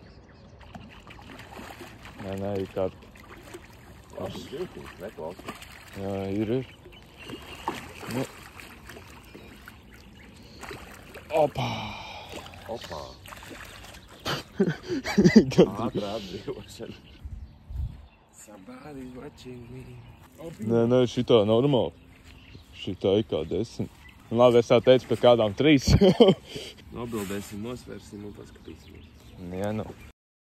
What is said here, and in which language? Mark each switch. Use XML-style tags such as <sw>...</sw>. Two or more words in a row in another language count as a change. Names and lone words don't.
<lv>Nē, ir kāda. Labi, ziltiņš, neklausīs. Jā, ir. Nu. Opā! Ātrā atdzīvošana.</lv> <en>Somebody watching me.</en> <lv>Nē, šitā normāli. Šitā ir kā 10. Labi, es tā teicu par kādām 3. Nobildēsim, nosvērsim un paskatīsimies. Jā, nu.</lv>